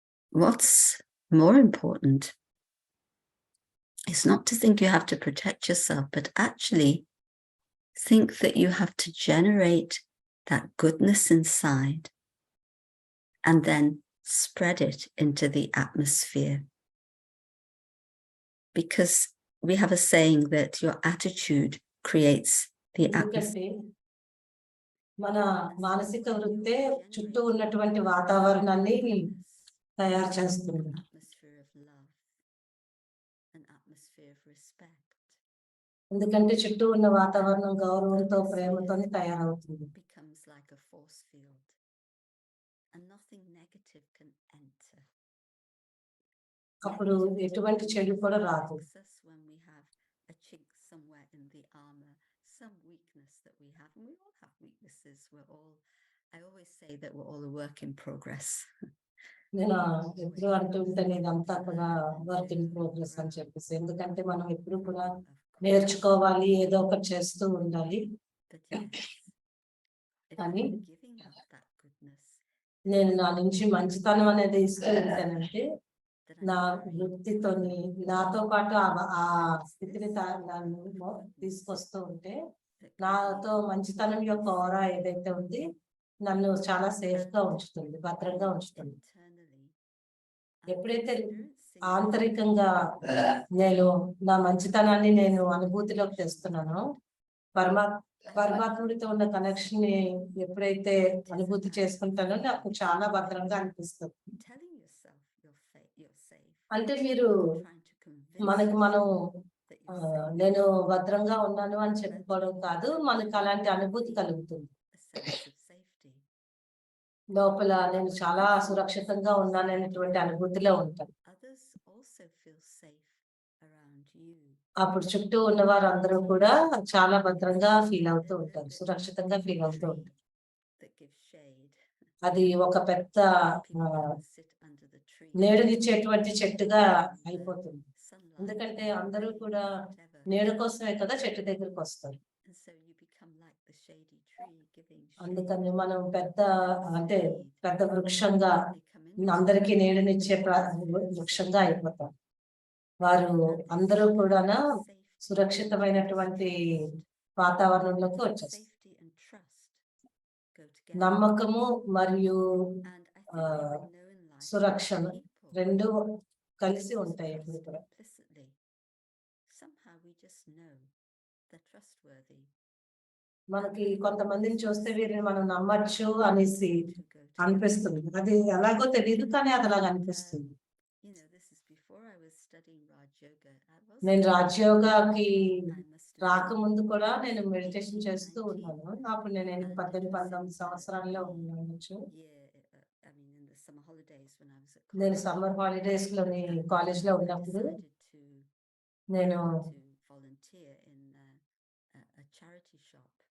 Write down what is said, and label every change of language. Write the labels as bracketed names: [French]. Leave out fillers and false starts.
[English] What's more important is not to think you have to protect yourself, but actually think that you have to generate that goodness inside and then spread it into the atmosphere. Because we have a saying that your attitude creates the atmosphere. [Telugu] మన మానసిక వృత్తే చుట్టూ ఉన్నటువంటి వాతావరణాన్ని తయారు చేస్తుంది. [English] Atmosphere of love, an atmosphere of respect. [Telugu] ఎందుకంటే చుట్టూ ఉన్న వాతావరణం గౌరవంతో, ప్రేమతో తయారవుతుంది. [English] Becomes is like a force field, and nothing negative can enter. [Telugu] అప్పుడు ఎటువంటి చెడు కూడా రాదు. [English] Protects us when we have a chink somewhere in the armor, some weakness that we have, and we all have weaknesses. I always say that we're all a work in progress. [Telugu] నేను ఎప్పుడు అంటూ ఉంటాను ఇదంతా కూడా [English] work in progress [Telugu] అని చెప్పేసి, ఎందుకంటే మనం ఎప్పుడు కూడా నేర్చుకోవాలి, ఏదో ఒకటి చేస్తూ ఉండాలి. [English] But yes, if [Telugu] కానీ [English] I'm giving up that goodness, [Telugu] నేను నా నుంచి మంచితనం అనేది ఇస్తూ ఉంటానంటే [English] then [Telugu] నా [English] I'm carrying [Telugu] వృత్తితోని నాతో పాటు ఆ స్థితిని తీసుకొస్తూ ఉంటే [English] that can [Telugu] నాతో మంచితనం యొక్క ఆరా ఏదైతే ఉంది నన్ను చాలా సేఫ్ గా ఉంచుతుంది, భద్రంగా ఉంచుతుంది. [English] internally, [Telugu] ఎప్పుడైతే [English] experiencing [Telugu] ఆంతరికంగా నేను నా మంచితనాన్ని నేను అనుభూతిలోకి తెస్తున్నానో, పరమాత్ముడితో ఉన్న కనెక్షన్ ని ఎప్పుడైతే అనుభూతి చేసుకుంటానో నాకు చాలా భద్రంగా అనిపిస్తుంది. [English] telling yourself you're safe, [Telugu] అంటే మీరు [English] trying to convince [Telugu] మనకు మనం [English] that you're safe, [Telugu] నేను భద్రంగా ఉన్నాను అని చెప్పుకోవడం కాదు, మనకు అలాంటి అనుభూతి కలుగుతుంది. [English] a sense of safety. [Telugu] లోపల నేను చాలా సురక్షితంగా ఉన్నాననేటువంటి అనుభూతిలో ఉంటాను. [English] Others also feel safe around you. [Telugu] అప్పుడు చుట్టూ ఉన్న వారందరూ కూడా చాలా భద్రంగా ఫీల్ అవుతూ ఉంటారు, సురక్షితంగా ఫీల్ అవుతూ ఉంటారు. [English] That gives shade. [Telugu] అది ఒక పెద్ద [English] People can sit under the tree. [Telugu] నీడనిచ్చేటువంటి చెట్టుగా అయిపోతుంది. [English] Sunlight, [Telugu] ఎందుకంటే అందరూ [English] rain, [Telugu] కూడా [English] whatever. [Telugu] నీడ కోసమే కదా చెట్టు దగ్గరికి వస్తారు. [English] And so you become like the shady tree, giving shade. [Telugu] అందుకని మనం అంటే పెద్ద వృక్షంగా [English] They come into [Telugu] అందరికీ నీడనిచ్చే వృక్షంగా అయిపోతాం. వారు అందరూ కూడా [English] safety, [Telugu] సురక్షితమైనటువంటి వాతావరణంలోకి వచ్చేస్తారు. [English] safety and trust go together. [Telugu] నమ్మకము మరియు [English] And I think what we know in life [Telugu] సురక్షణ [English] people [Telugu] రెండు కలిసి [English] just [Telugu] ఉంటాయి [English] trust [Telugu] ఎప్పుడు కూడా. [English] implicitly. Somehow we just know they're trustworthy. [Telugu] మనకి కొంతమందిని చూస్తే వీరిని మనం నమ్మచ్చు అనేసి [English] To go together. [Telugu] అనిపిస్తుంది. అది ఎలాగో తెలియదు కానీ అది అలాగ అనిపిస్తుంది. [English] You know, this is before I was studying Raj Yoga. [Telugu] నేను రాజయోగాకి [English] I must have been [Telugu] రాకముందు కూడా నేను మెడిటేషన్ చేస్తూ ఉన్నాను. అప్పుడు నేను 18-19 సంవత్సరాల్లో ఉండొచ్చు. [English] year, I mean, in the summer holidays when I was at [Telugu] నేను [English] college, summer holidays [Telugu] లోని కాలేజ్ లో [English] I [Telugu] ఉన్నప్పుడు [English] decided [Telugu] నేను [English] to volunteer in a charity shop.